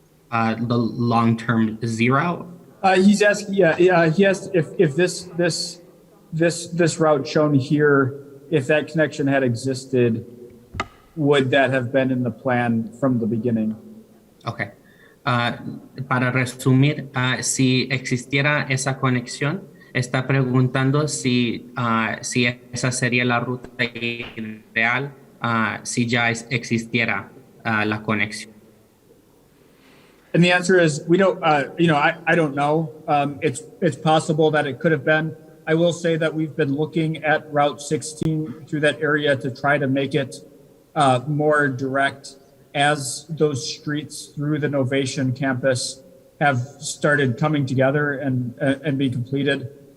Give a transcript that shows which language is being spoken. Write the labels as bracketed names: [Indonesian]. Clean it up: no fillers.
[English] The long-term Z route? He's asking, he asked if this route shown here, if that connection had existed, would that have been in the plan from the beginning? Okay. [Spanish] Para resumir, si existiera esa conexión, está preguntando si esa sería la ruta ideal, si ya existiera la conexión. [English] And the answer is we don't. I don't know. It's possible that it could have been. I will say that we've been looking at Route 16 through that area to try to make it more direct as those streets through the Novation campus have started coming together and be completed.